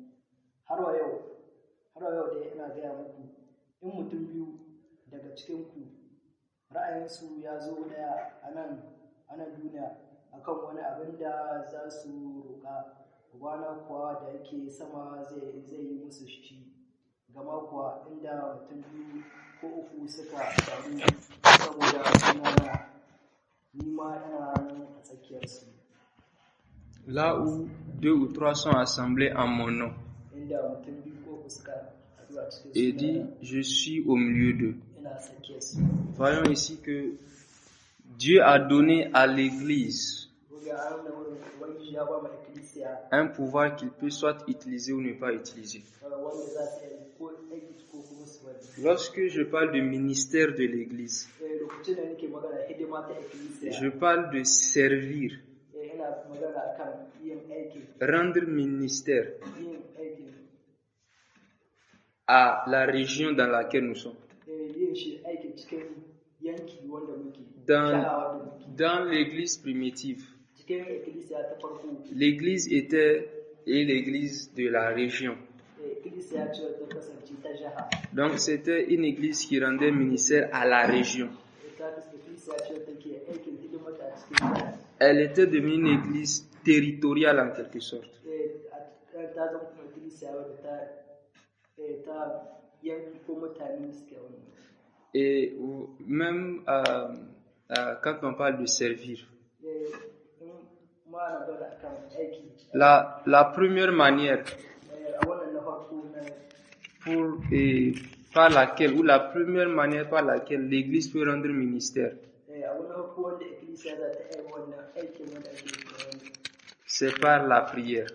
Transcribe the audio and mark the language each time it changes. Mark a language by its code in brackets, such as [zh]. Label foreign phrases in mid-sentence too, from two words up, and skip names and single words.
[ha] Har wa yau dai ina gaya muku, in mutum biyu daga cikinku ra'ayinsu ya zo ɗaya a nan duniya akan wani abin da za su roƙa, Ubana kuwa da yake sama zai yi musu shi. Gama kuwa inda mutum biyu ko uku suka taru saboda sunana, ni ma ina nan a tsakiyarsu. [fr] Là où 2 ou 3 sont assemblés en mon nom, [ha] Inda mutum biyu ko uku suka haɗu a cikin [fr] et dit, [ha] sunana, [fr] je suis au milieu d'eux. [ha] ina a tsakiyarsu. [fr] Voyons ici que Dieu a donné à l'Église [ha] Ga an da wurin Ubangiji ya ba mu ikkilisiya [fr] un pouvoir qu'il peut soit utiliser ou ne pas utiliser. [ha] wanda za su yi ko aiki ko kuma su bari. [fr] Lorsque je parle de ministère de l'Église, [ha] Lokacin da nake magana hidima ta ikkilisiya, [fr] je parle de servir, [ha] ina magana akan yin aiki, [fr] rendre ministère [ha] yin aiki, [fr] à la région dans laquelle nous sommes. [ha] yin shi aiki cikin yanki wanda muke, [fr] Dans, [ha] shahawa da muke. [fr] dans l'Église primitive, [ha] Cikin ikkilisiya ta farko, [fr] l'Église était l'Église de la région. [ha] ikkilisiya ce ta kasance ta jaha. [fr] Donc c'était une Église qui rendait ministère à la région. [ha] Ikkilisiya ce take aikin hidimata a cikin jaha. [fr] Elle était devenue une Église territoriale en quelque sorte. [ha] Ta zama kuma ikkilisiya wadda ta yanki ko mutane suke wani. [fr] Et même quand on parle de servir, la première manière par laquelle l'Église peut rendre ministère, c'est par la prière.